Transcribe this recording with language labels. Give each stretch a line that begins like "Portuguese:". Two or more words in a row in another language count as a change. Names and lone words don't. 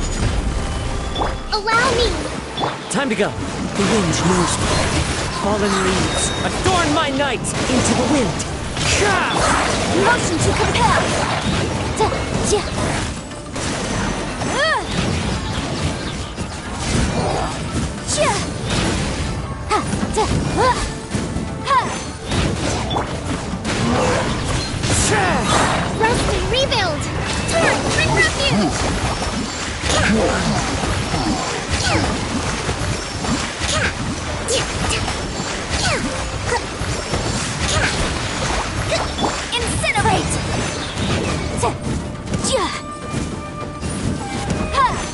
English: Allow me! Time to go. The wind knows me. Fallen leaves. Adorn my night into the wind. Motion to compel!
Norwegian: Da, ja. Ja. Ha, da, ha.
English: Rusty, rebuild! Torn, bring refuge! Incinerate!
Norwegian: Ja. Ha.